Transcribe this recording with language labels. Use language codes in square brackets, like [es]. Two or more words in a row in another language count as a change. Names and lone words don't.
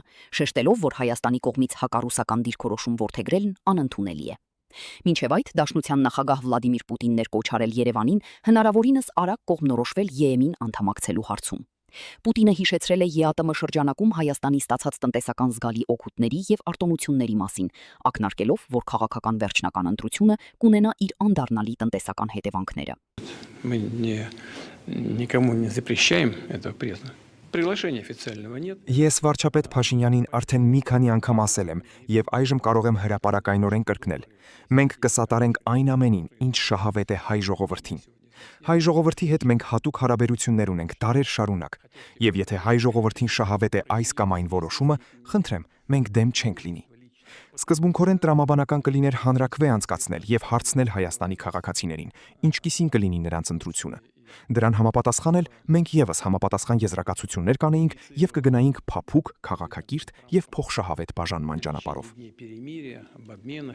[hy] շեշտելով, որ Հայաստանի կողմից հակառուսական դիրքորոշում որդեգրելն անընդունելի է։ Մինչև այդ Դաշնության նախագահ Վլադիմիր Պուտինն էր կոչ արել Երևանին հնարավորինս արագ կողմնորոշվել ԵՄ-ին անդամակցելու հարցում։ Պուտինը հիշեցրել է ԵԱՏՄ շրջանակում Հայաստանի ստացած տնտեսական զգալի օգուտների եւ արտոնությունների մասին, ակնարկելով, որ քաղաքական վերջնական ընտրությունը կունենա իր անդառնալի տնտեսական հետևանքները։ [ru] Мы никому не запрещаем этого признать. Приглашения официального нет. [hy] Ես վարչապետ Փաշինյանին արդեն մի քանի անգամ ասել եմ եւ այժմ կարող եմ հրապարակայնորեն կրկնել. մենք կսատարենք այն ամենին, ինչ շահավետ է հայ ժողովրդին։ Հայ ժողովրդի հետ մենք հատուկ հարաբերություններ ունենք դարեր շարունակ, եւ եթե հայ ժողովրդին շահավետ է այս կամ այն որոշումը, խնդրեմ, մենք դեմ չենք լինի։ Սկզբունքորեն տրամաբանական կլիներ հանրաքվե անցկացնել եւ հարցնել Հայաստանի քաղաքացիներին, ինչքիսին կլինի նրանց ընտրությունը։ Դրան համապատասխանել մենք եւս համապատասխան եզրակացություններ կանեինք եւ կգնայինք փափուկ, քաղաքակիրթ եւ փոխշահավետ բաժանման ճանապարհով։